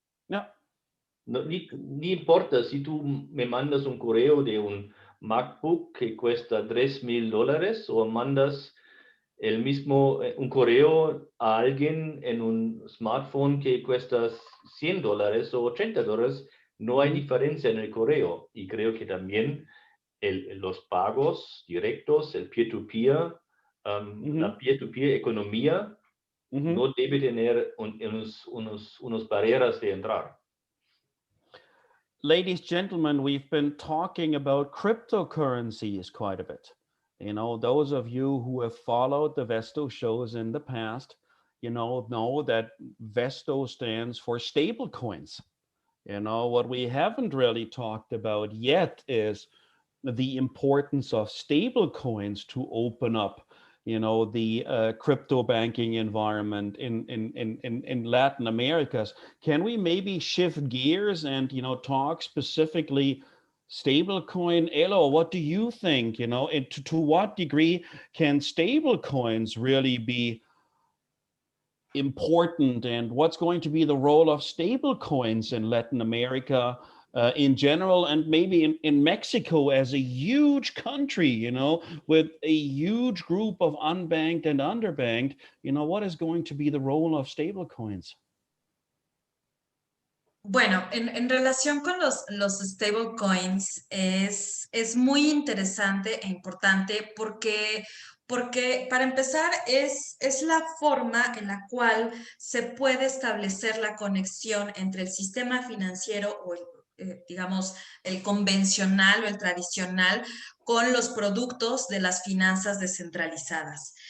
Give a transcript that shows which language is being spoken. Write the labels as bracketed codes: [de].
[es] No, ni importa si tú me mandas un correo de un MacBook que cuesta $3,000 o mandas un correo a alguien en un smartphone que cuesta $100 o $80, no hay diferencia en el correo. Y creo que también los pagos directos, el peer-to-peer, la peer-to-peer economía, no debe tener unos barreras de entrar. [en] Ladies, gentlemen, we've been talking about cryptocurrencies quite a bit. Those of you who have followed the Vesto shows in the past, know that Vesto stands for stablecoins. What we haven't really talked about yet is the importance of stablecoins to open up the crypto banking environment in Latin America. Can we maybe shift gears and talk specifically stablecoin? Elo, what do you think? And to what degree can stablecoins really be important, and what's going to be the role of stablecoins in Latin America in general, and maybe in Mexico as a huge country, with a huge group of unbanked and underbanked, what is going to be the role of stablecoins? [es] Bueno, en relación con los stablecoins es muy interesante e importante porque para empezar es la forma en la cual se puede establecer la conexión entre el sistema financiero o digamos, el convencional o el tradicional con los productos de las finanzas descentralizadas.